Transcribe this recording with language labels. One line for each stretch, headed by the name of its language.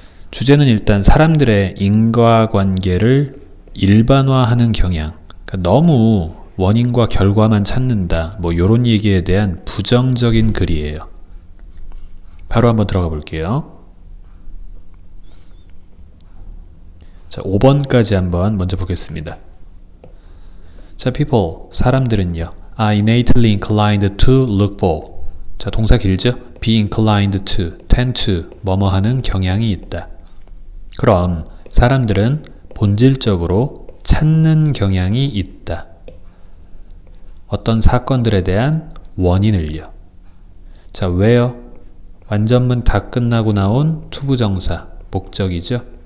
Korean: 주제는 일단 사람들의 인과관계를 일반화하는 경향, 그러니까 너무 원인과 결과만 찾는다, 뭐 이런 얘기에 대한 부정적인 글이에요. 바로 한번 들어가 볼게요. 자, 5번까지 한번 먼저 보겠습니다.
English: 자, people,
Korean: 사람들은요,
English: are innately inclined to look for.
Korean: 자, 동사 길죠?
English: be inclined to, tend to,
Korean: 뭐뭐 하는 경향이 있다. 그럼 사람들은 본질적으로 찾는 경향이 있다. 어떤 사건들에 대한 원인을요. 자, 왜요? 완전문 다 끝나고 나온 투부정사, 목적이죠.